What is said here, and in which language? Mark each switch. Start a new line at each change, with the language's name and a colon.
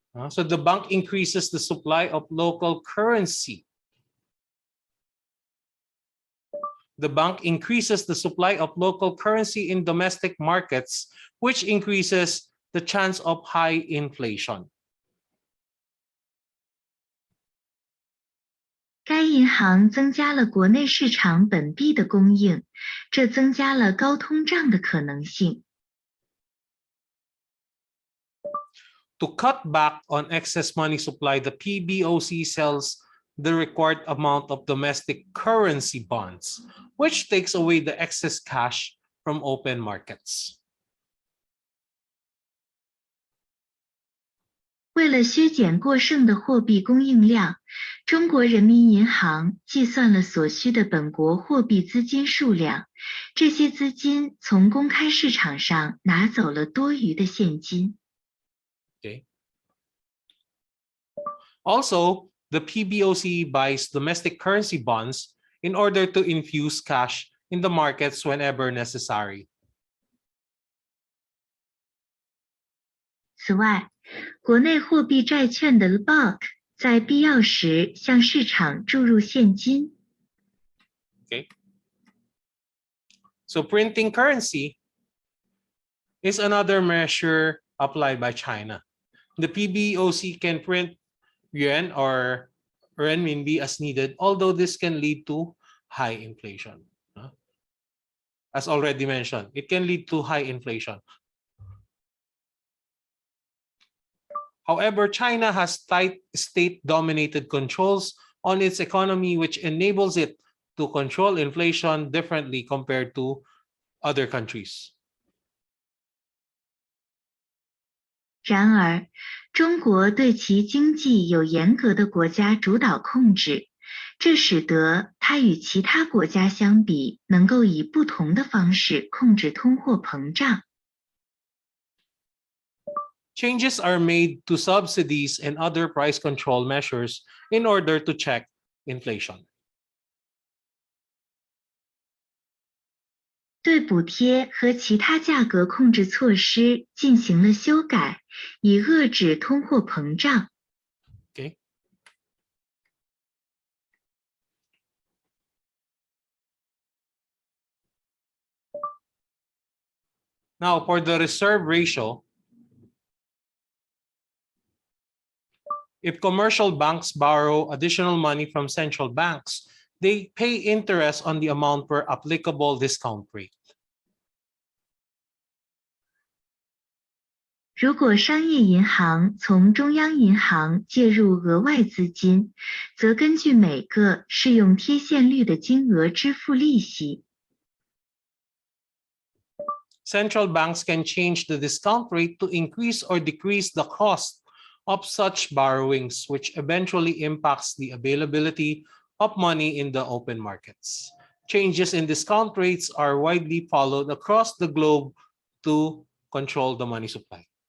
English: So the bank increases the supply of local currency. The bank increases the supply of local currency in domestic markets, which increases the chance of high inflation.
Chinese: 该银行增加了国内市场本币的供应，这增加了高通胀的可能性。
English: To cut back on excess money supply, the PBOC sells the required amount of domestic currency bonds, which takes away the excess cash from open markets.
Chinese: 为了削减过剩的货币供应量，中国人民银行计算了所需的本国货币资金数量，这些资金从公开市场上拿走了多余的现金。
English: Okay. Also, the PBOC buys domestic currency bonds in order to infuse cash in the markets whenever necessary.
Chinese: 此外，国内货币债券的 bulk 在必要时向市场注入现金。
English: Okay. So printing currency is another measure applied by China. The PBOC can print yuan or renminbi as needed, although this can lead to high inflation. As already mentioned, it can lead to high inflation. However, China has tight state-dominated controls on its economy, which enables it to control inflation differently compared to other countries.
Chinese: 然而，中国对其经济有严格的国家主导控制，这使得它与其他国家相比，能够以不同的方式控制通货膨胀。
English: Changes are made to subsidies and other price control measures in order to check inflation.
Chinese: 对补贴和其他价格控制措施进行了修改，以遏制通货膨胀。
English: Okay. Now, for the reserve ratio, if commercial banks borrow additional money from central banks, they pay interest on the amount per applicable discount rate.
Chinese: 如果商业银行从中央银行借入额外资金，则根据每个适用贴现率的金额支付利息。
English: Central banks can change the discount rate to increase or decrease the cost of such borrowings, which eventually impacts the availability of money in the open markets. Changes in discount rates are widely followed across the globe to control the money supply.